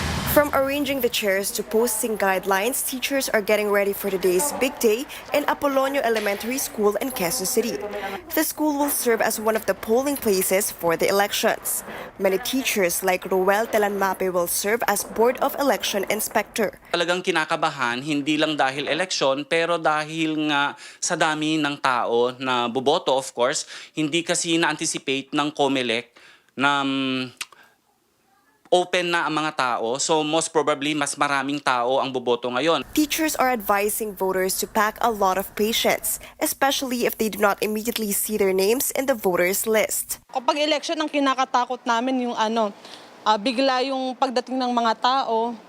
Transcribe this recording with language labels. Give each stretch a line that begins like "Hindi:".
English: From arranging the chairs to posting guidelines, teachers are getting ready for today's big day in Apolonio Elementary School in Quezon City. The school will serve as one of the polling places for the elections. Many teachers like Ruel Telanmape will serve as Board of Election Inspector.
Filipino: Talagang kinakabahan, hindi lang dahil eleksyon, pero dahil nga sa dami ng tao na boboto,
English: of course,
Filipino: hindi kasi na-anticipate ng COMELEC na open na ang mga tao,
English: so most probably
Filipino: mas maraming tao ang boboto ngayon.
English: Teachers are advising voters to pack a lot of patience, especially if they do not immediately see their names in the voters list.
Filipino: Kapag election, ang kinakatakot namin yung bigla yung pagdating ng mga tao.